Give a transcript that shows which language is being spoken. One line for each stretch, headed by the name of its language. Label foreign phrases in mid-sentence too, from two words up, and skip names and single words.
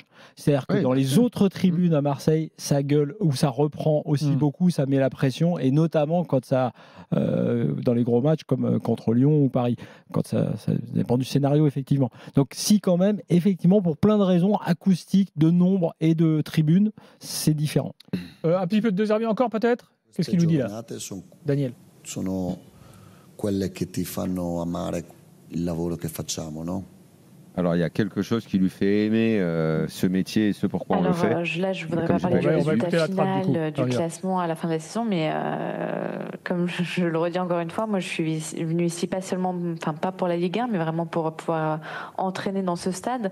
French: C'est-à-dire que dans les autres tribunes à Marseille, ça gueule ou ça reprend aussi beaucoup, ça met la pression, et notamment quand ça, dans les gros matchs comme contre Lyon ou Paris, quand ça dépend du scénario effectivement. Donc si quand même, effectivement, pour plein de raisons acoustiques, de nombre et de tribunes, c'est différent. Un petit peu de De Zerbi encore peut-être. Qu'est-ce qu'il nous dit là, Daniel?
Italian: Sono quelle che ti fanno amare il lavoro che facciamo, no?
French: Alors, il y a quelque chose qui lui fait aimer ce métier et ce pourquoi on le fait. Là, je ne voudrais pas parler du résultat final, du classement à la fin de la saison, mais comme je le redis encore une fois, moi, je suis venue ici pas seulement, enfin pas pour la Ligue 1, mais vraiment pour pouvoir entraîner dans ce stade.